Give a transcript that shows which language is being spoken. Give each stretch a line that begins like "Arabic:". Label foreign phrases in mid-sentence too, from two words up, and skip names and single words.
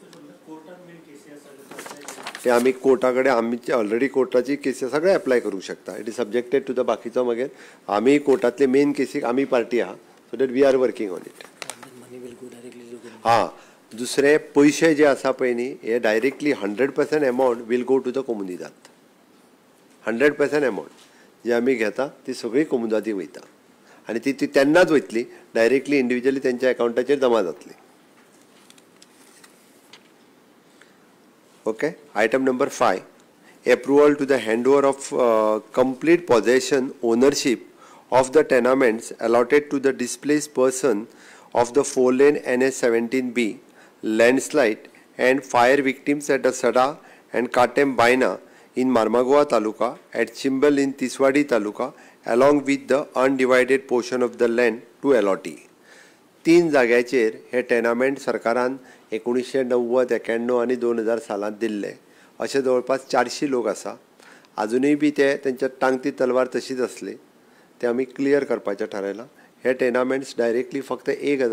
Konkani: ते आमी कोर्टा कडेन आमची ऑलरेडी कोर्टाची केसी सगळे अप्लाय करूंक शकता
English: it is subjected to the
Konkani: बाकीचो मागीर आमी कोर्टांतले मेन केसीक आमी पार्टी आहा
English: so that we are working on it
Konkani: हां दुसरे पयशे जे आसा पळय न्ही हे
English: directly 100% amount will go to the
Konkani: कोमुनिदाद 100% अमावंट जी आमी घेता ती सगळी कोमुनिदादी वयता आनी ती तेन्नाच वयतली
English: directly individually
Konkani: तेंच्या अकाउंटाचेर जमा जातली Okay.
English: Item number 5, approval to the handover of complete possession ownership of the tenements allotted to the displaced person of the 4-lane NH17B landslide and fire victims at the Sada and Katem Baina in Marmagoa Taluka at Chimbal in Tiswadi Taluka along with the undivided portion of the land to allottee.
Konkani: 3 जाग्याचेर हे टेनामेंट सरकारान 1990, 91 आनी 2000 सालांत दिल्ले अशे जवळपास 400 लोक आसा अजुनूय बी ते तेंच्या टांगती तलवार तशीच आसली ते आमी क्लियर करपाचें थारायलां हे
English: tenements directly
Konkani: फक्त 1000